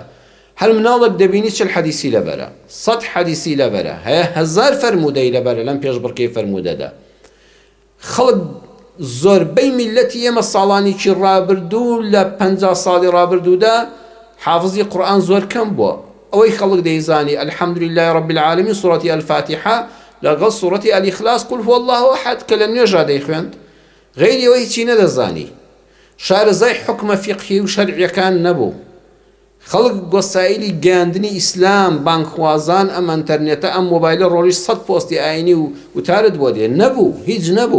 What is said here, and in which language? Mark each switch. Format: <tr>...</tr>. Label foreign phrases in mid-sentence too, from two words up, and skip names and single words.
<ckb>هەر مناڵک دەبینی چل حەدیسی لەبەرە، 100 حەدیسی لەبەرە، هەیە 1000 فەرمودەی لەبەرە لەم پێش بڕکەی فەرمودەدا. خەڵک زۆربەی میلەتی ئێمە ساڵانێکی ڕابردوو لە 50 ساڵی ڕابردوودا حافظی قورئان زۆر کەم بووە. ئەوەی خەڵک دەیزانی</ckb> <ar>الحەمدولله رب العالمین</ar> <ckb>سوڕەتی الفاتحە لەگەڵ سوڕەتی الإخلاص</ckb> <ar>قل هو الله أحد</ar> <ckb>کە لە نوێژا دەیخوێند، غەیری ئەوەی هیچی نەدەزانی. شارەزای حکمە فیقهی و شەرعیەکان نەبوو. خەڵک گۆسایلی گەیاندنی ئیسلام، بانکخوازان، ئەم ئەنتەرنێتە، ئەم مۆبایلە ڕۆژی 100 پۆستی ئاینی و وتارت بۆ دێ نەبوو، هیچ نەبوو.</ckb>